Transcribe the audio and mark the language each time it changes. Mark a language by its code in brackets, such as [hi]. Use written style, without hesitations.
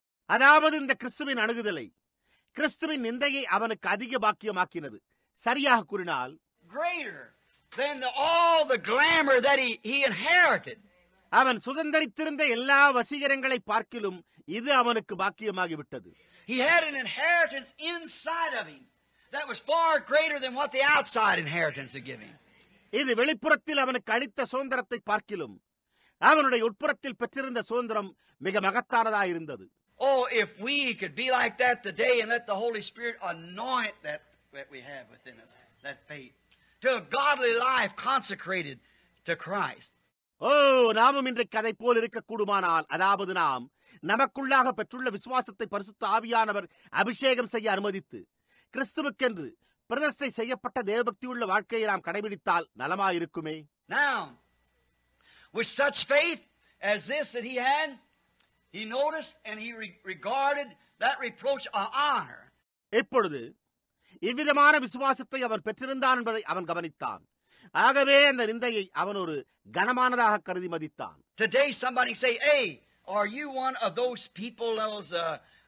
[ta] அதாவது இந்த கிறிஸ்துவின் அணுகுதலை, கிறிஸ்துவின் நிந்தையை அவனுக்கு அதிக பாக்கியமாக்கினது. சரியாக கூறினால், [en] greater than all the glamour that he inherited. [ta] அவன் சுதந்தரித்திருந்த எல்லா வசீகரங்களை பார்க்கிலும் இது அவனுக்கு பாக்கியமாகிவிட்டது. [en] He had an inheritance inside of him that was far greater than what the outside inheritance had given him. [ta] இது வெளிப்புறத்தில் அவனுக்கு அளித்த சுதந்திரத்தை பார்க்கிலும் அவனுடைய உட்புறத்தில் பெற்றிருந்த சுதந்திரம் மிக மகத்தானதாயிருந்தது. [en] Oh, if we could be like that today and let the Holy Spirit anoint that we have within us, that faith, to a godly life consecrated to Christ. [ta] ஓ, நாமும் இன்றைக்கு அதை போல் இருக்கக்கூடுமானால், அதாவது நாம் நமக்குள்ளாக பெற்றுள்ள விசுவாசத்தை பரிசுத்த ஆவியானவர் அபிஷேகம் செய்ய அனுமதித்து கிறிஸ்துவுக்கென்று பிரதிஷ்டை செய்யப்பட்ட தேவபக்தி உள்ள வாழ்க்கையை நாம் கடைபிடித்தால் நலமாயிருக்குமே. [en] Now, with such faith as this that he had, he noticed and he regarded that reproach a honor. [ta] இப்பொழுது இவ்விதமான விசுவாசத்தை அவன் பெற்றிருந்தான் என்பதை அவன் கவனித்தான். ஆகவே அந்த நிந்தையை அவன் ஒரு கனமானதாக கருதி மதித்தான். [en] Today somebody say, "Hey, are you one of those people those